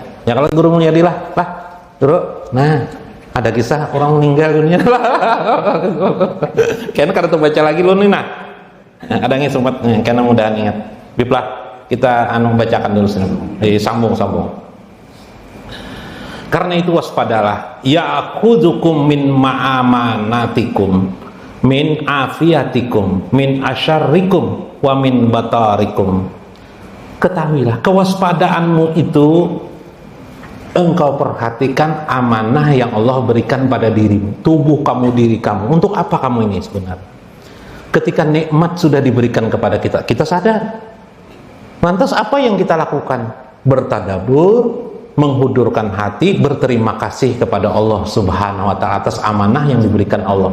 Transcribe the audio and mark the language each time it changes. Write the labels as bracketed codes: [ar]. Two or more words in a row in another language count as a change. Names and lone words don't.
[id] Ya kalau guru mulyadilah lah guru. Nah ada kisah orang meninggal dunia lah. Kayaknya kada baca lagi lu nih nah. Ada yang sempat kayaknya mudahan ingat. Biplah kita bacakan dulu sini. Sambung. Karena itu waspadalah. [ar] يأخذكم من مأمنتكم، من عافيتكم، من أشركم، ومن بطركم. [id] Ketahuilah kewaspadaanmu itu engkau perhatikan amanah yang Allah berikan pada dirimu, tubuh kamu, diri kamu. Untuk apa kamu ini sebenarnya? Ketika nikmat sudah diberikan kepada kita, kita sadar. Lantas apa yang kita lakukan? Bertadabur, menghudurkan hati, berterima kasih kepada Allah [ar] سبحانه وتعالى [id] atas amanah yang diberikan Allah.